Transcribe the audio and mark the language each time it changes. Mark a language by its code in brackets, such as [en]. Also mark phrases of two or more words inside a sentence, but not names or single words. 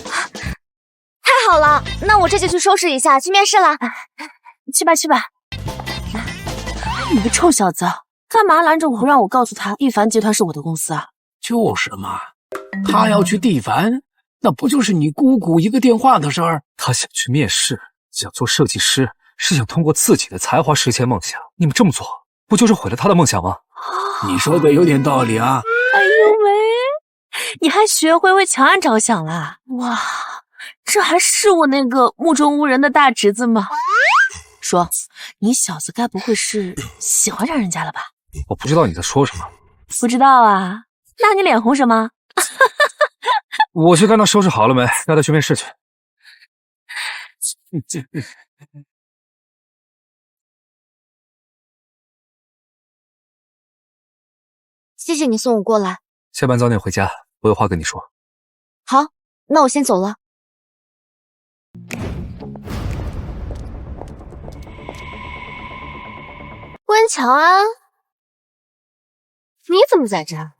[zh] 太好了，那我這就去收拾一下，去面試啦。去吧去吧。你個臭小子，幹嘛攔着我不讓我告訴他蒂凡集團是我的公司啊？就是嘛，他要去蒂凡，那不就是你姑姑一個電話的事兒？他想去面試，想做設計師，是想通過自己的才華實現夢想。你們這麼做，不就是毀了他的夢想嗎？你說的有點道理啊。哎呦喂，你還學會為喬安着想啦？哇，這還是我那個目中无人的大侄子嗎？說，你小子該不会是喜歡上人家了吧？我不知道你在說什麼。不知道啊？那你臉紅什麼？我去看他收拾好了沒，带他去面試去。謝謝你送我過來。下班早點回家，我有話跟你說。好，那我先走了。温喬安，你怎麼在這兒？